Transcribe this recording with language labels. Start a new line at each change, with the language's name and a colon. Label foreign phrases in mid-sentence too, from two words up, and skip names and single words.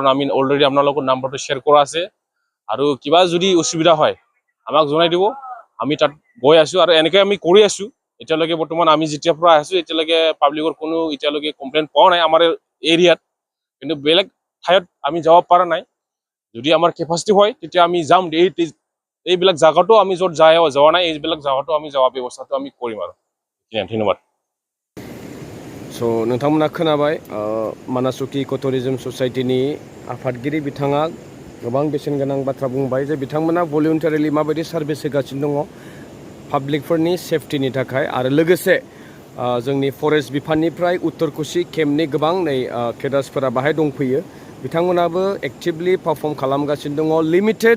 Assamese: আমি অলৰেডি আপোনালোকৰ নাম্বাৰটো শ্বেয়াৰ কৰা আছে আৰু কিবা যদি অসুবিধা হয় আমাক জনাই দিব আমি তাত গৈ আছোঁ আৰু এনেকৈ আমি কৰি আছোঁ এতিয়ালৈকে বৰ্তমান আমি যেতিয়াৰ পৰা আছোঁ এতিয়ালৈকে পাব্লিকৰ কোনো এতিয়ালৈকে কমপ্লেইন পোৱা নাই আমাৰ এৰিয়াত কিন্তু বেলেগ ঠাইত আমি যাব পৰা নাই যদি আমাৰ কেপাচিটি হয় তেতিয়া আমি যাম এইবিলাক জাগাতো আমি য'ত যোৱা নাই এইবিলাক জাগাতো আমি যোৱা ব্যৱস্থাটো আমি কৰিম আৰু ধন্যবাদ।
Bodo: स' नोंथांमोना खोनाबाय मानास चकि इक' टुरिजम ससाइटिनि आफादगिरि बिथाङा गोबां बेसेन गोनां बाथ्रा बुंबाय जे बिथांमोना भलुन्टारिलि माबायदि सार्भिस होगासिनो दङ पाब्लिकफोरनि सेफटिनि थाखाय आरो लोगोसे जोंनि फरेस्ट बिफाननिफ्राय उत्तर कुसि केम्पनि गोबां नै केडार्सफोरा बाहाय दंफैयो बिथांमोनाबो
English: actively perform
Bodo: खालामगासिनो दङ लिमिटेड